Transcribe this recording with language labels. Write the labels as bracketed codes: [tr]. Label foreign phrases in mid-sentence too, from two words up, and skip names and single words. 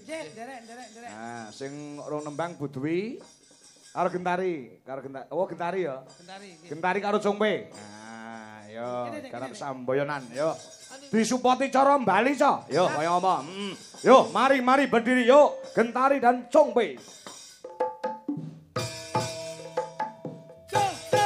[jv] Nggih, derek. Nah, sing rong nembang Budwi karo Gentari, oh Gentari ya. Gentari. nggih. Gentari karo Cungpe. Nah, yo Kene, Dek, garap kene, Dek. samboyonan yo. Disupoti cara Bali co. Yo kaya apa? [id] Yo mari berdiri yo Gentari dan Cungpe. [en] Go, go.